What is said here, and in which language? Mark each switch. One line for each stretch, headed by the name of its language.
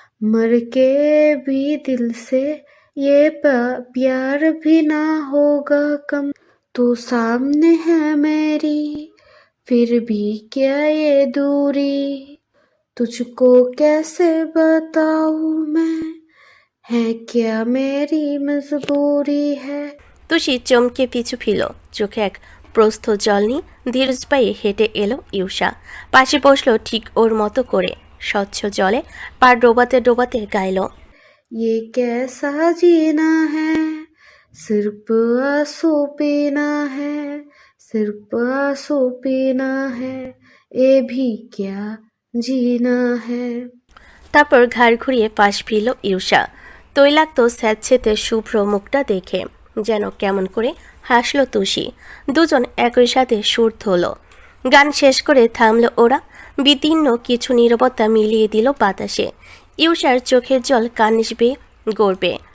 Hindi: मर के भी दिल से ये प्यार भी ना होगा कम, तू सामने है मेरी फिर भी क्या ये दूरी, तुझको कैसे बताऊं मैं, है क्या मेरी मजबूरी है।
Bangla: তুষি চমকে পিছু ফিরল। চোখে এক প্রস্থ জল নিয়ে ধীরজ পায়ে হেঁটে এলো ইউষা। পাশে বসলো ঠিক ওর মতো করে। স্বচ্ছ জলে পা ডোবাতে ডোবাতে গাইল।
Hindi: ये कैसा जीना है, सिर्फ आंसू पीना है, सिर्फ आंसू पीना है, ये भी क्या जीना है।
Bangla: তারপর ঘাড় ঘুরিয়ে পাশ ফিরল ইউষা। তৈলাক্ত স্যাঁতসেঁতে শুভ্র মুখটা দেখে যেন কেমন করে হাসল তুষি। দুজন একই সাথে সুর ধরল। গান শেষ করে থামল ওরা। বিদীর্ণ কিছু নীরবতা মিলিয়ে দিল বাতাসে। ইউষার চোখের জল কানিস বেয়ে গড়বে।